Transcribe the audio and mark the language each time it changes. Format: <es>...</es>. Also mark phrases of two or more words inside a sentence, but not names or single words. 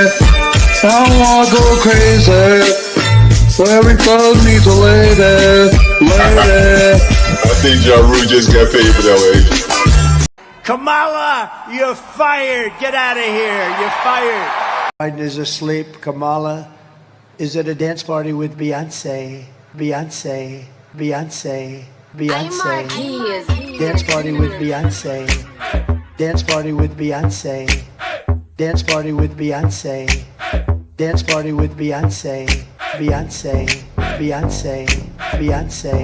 <en>I don't wanna go crazy. So every thug needs a lady, lady. I think Ja Rule just got paid for that one. Kamala, you're fired. Get out of here. You're fired. Biden is asleep. Kamala is at a dance party with Beyonce. Beyonce. Beyonce. Beyonce. Dance party with Beyonce. Dance party with Beyonce. Dance party with Beyonce. Dance party with Beyonce. Beyonce. Beyonce. Beyonce.</en>